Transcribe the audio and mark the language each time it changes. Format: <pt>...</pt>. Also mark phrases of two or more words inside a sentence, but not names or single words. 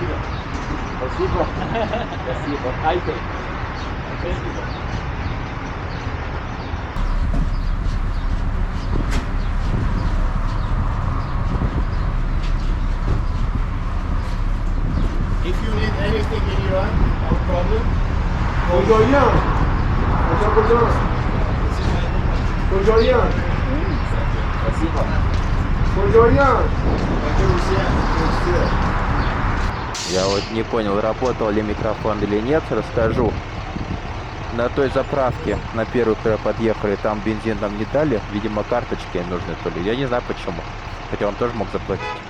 <ru>Спасибо. Спасибо. Айте.</ru> <en>If you need anything in Iran, no problem.</en> <tr>Kocayyan. Kaça buradan? Kocayyan. Kocayyan.</tr> <ru>Я вот не понял, работал ли микрофон или нет, расскажу. На той заправке, на первую, когда подъехали, там бензин нам не дали. Видимо, карточки нужны то ли. Я не знаю почему. Хотя он тоже мог заплатить.</ru>